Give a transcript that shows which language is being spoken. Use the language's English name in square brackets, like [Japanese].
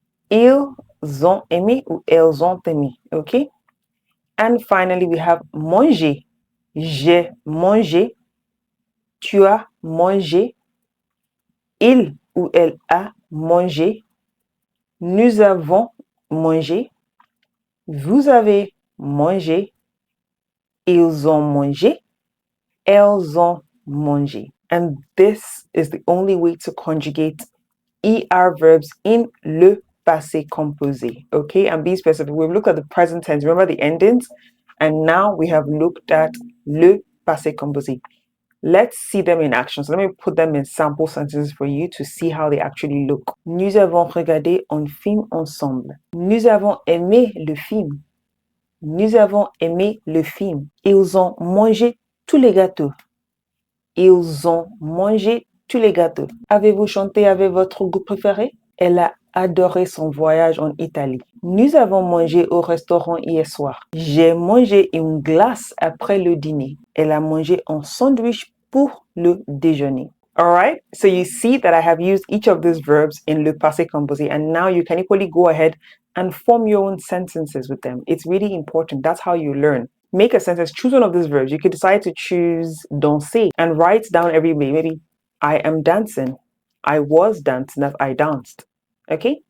[French] Ils ont aimé ou elles ont aimé. [English] Okay? And finally, we have manger. [French] J'ai mangé. Tu as mangé. Il ou elle a mangé. Nous avons mangé. Vous avez mangé. Ils ont mangé. Elles ont mangé. [English] And this is the only way to conjugate ER verbs in le passé composé. Okay, and be specific. We've looked at the present tense. Remember the endings? And now we have looked at le passé composé. Let's see them in action. So let me put them in sample sentences for you to see how they actually look. [French] Nous avons regardé un film ensemble. Nous avons aimé le film. Nous avons aimé le film. Ils ont mangé tous les gâteaux. Ils ont mangé tous les gâteaux. Avez-vous chanté avec votre groupe préféré? Elle a adoré son voyage en Italie. Nous avons mangé au restaurant hier soir. J'ai mangé une glace après le dîner. Elle a mangé un sandwich pour le déjeuner. [English] Alright, so you see that I have used each of these verbs in le passé composé, and now you can equally go ahead and form your own sentences with them. It's really important. That's how you learn. Make a sentence, choose one of these verbs. You could decide to choose danser and write down every day. Maybe I am dancing. I was dancing, that I danced. Okay?